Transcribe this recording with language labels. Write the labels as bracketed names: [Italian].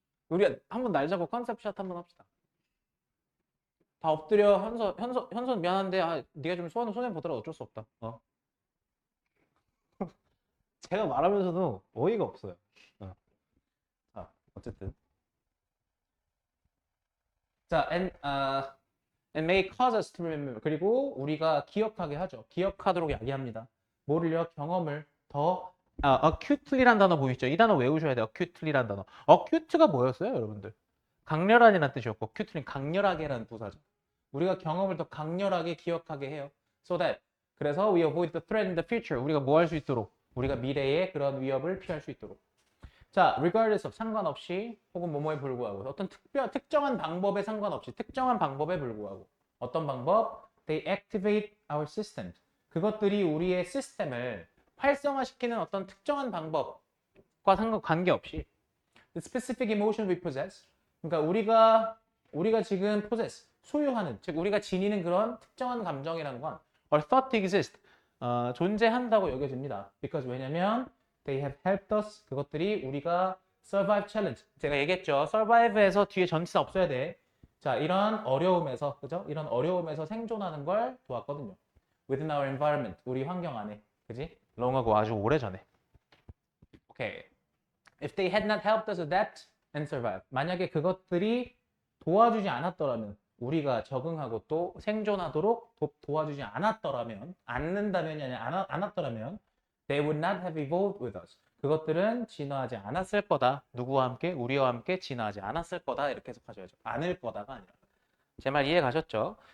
[Korean] 우리 한번 날 잡고 컨셉샷 한번 합시다. 다 엎드려. 현서는 미안한데 네가 좀 손해 보더라. 어쩔 수 없다. 제가 말하면서도 어이가 없어요. 어. 어쨌든. [English] 자, and may cause us to remember. [Korean] 그리고 우리가 기억하게 하죠. 기억하도록 이야기합니다. 뭐를요? 경험을 더 acutely란 단어 보이시죠? 이 단어 외우셔야 돼요. acutely란 단어. acute가 뭐였어요, 여러분들? 강렬한이라는 뜻이었고, acute는 강렬하게라는 부사죠. 우리가 경험을 더 강렬하게 기억하게 해요. [English] So that [Korean] 그래서 [English] we avoid the threat in the future. [Korean] 우리가 뭐 할 수 있도록? 우리가 미래의 그런 위협을 피할 수 있도록. 자, [English] regardless of [Korean] 상관없이 혹은 뭐뭐에 불구하고 어떤 특정한 방법에 상관없이 특정한 방법에 불구하고 어떤 방법? [English] They activate our system. [Korean] 그것들이 우리의 시스템을 활성화시키는 어떤 특정한 방법과 관계없이 [English] the specific emotion we possess. [Korean] 그러니까 우리가 지금 possess 소유하는 즉 우리가 지니는 그런 특정한 감정이라는 건 [English] or thought exist [Korean] 존재한다고 여겨집니다. [English] because [Korean] 왜냐면 [English] They have helped us. [Korean] 그것들이 우리가 [English] survive challenge. [Korean] 제가 얘기했죠. survive에서 뒤에 전치사 없어야 돼. 자, 이런 어려움에서, 그죠? 이런 어려움에서 생존하는 걸 도왔거든요. Within our environment. 우리 환경 안에. 그지? long하고 아주 오래전에. 오케이. [English] If they had not helped us adapt and survive. [Korean] 만약에 그것들이 도와주지 않았더라면, 우리가 적응하고 또 생존하도록 도와주지 않았더라면, 않는다면이 아니라 않았더라면, [English] They would not have evolved with us. [Korean] 그것들은 진화하지 않았을 거다. 누구와 함께? 우리와 함께 진화하지 않았을 거다. 이렇게 해석하셔야죠. 않을 거다가 아니라. 제 말 이해 가셨죠?